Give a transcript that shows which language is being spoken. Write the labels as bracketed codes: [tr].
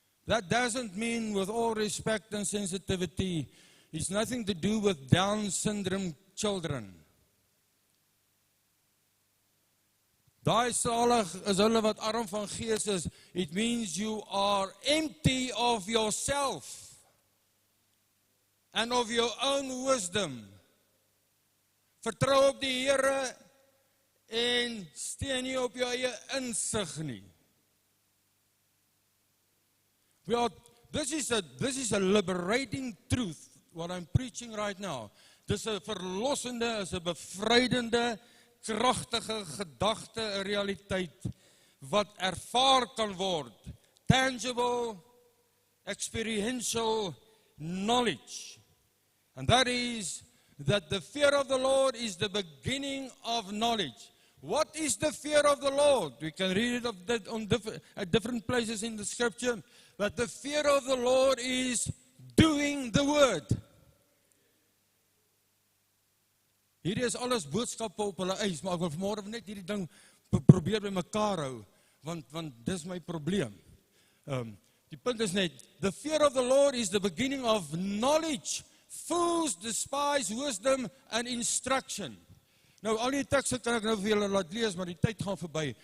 [en] That doesn't mean, with all respect and sensitivity, it's nothing to do with Down syndrome children. [af] Daai salig is hulle wat arm van gees is. [en] It means you are empty of yourself and of your own wisdom. [af] Vertrou op die Here en steun nie op jou eie insig nie. [en] Well, this is a liberating truth, what I'm preaching right now. [af] Dis 'n verlossende, is 'n bevrydende, kragtige gedagte, 'n realiteit wat ervaar kan word. [en] Tangible, experiential knowledge. And that is that the fear of the Lord is the beginning of knowledge. What is the fear of the Lord? We can read it at different places in the scripture. But the fear of the Lord is doing the word. [af] Hierdie is alles boodskappe op hulle eis, maar ek wil vanmôre net hierdie ding probeer by mekaar hou, want dis my probleem. Die punt is net, [en] the fear of the Lord is the beginning of knowledge. Fools despise wisdom and instruction. [af] Nou, al die tekste kan ek nou vir julle laat lees, maar die tyd gaan verby.